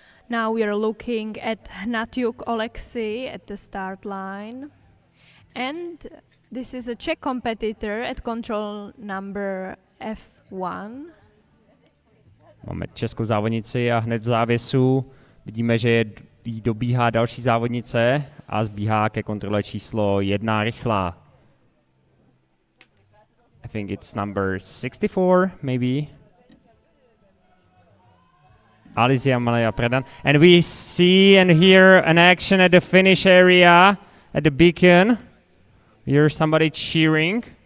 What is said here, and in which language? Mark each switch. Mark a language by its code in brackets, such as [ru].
[en] Now we are looking at Hnatyuk Oleksiy at the start line. And this is a Czech competitor at control number F1. [cs] Máme českou závodnici a hned v závěsu vidíme, že jí dobíhá další závodnice a zbíhá ke kontrole číslo 1 rychlá. [en] I think it's number 64, maybe. Alicia Malaya Predan. And we see and hear an action at the finish area, at the beacon. We hear somebody cheering.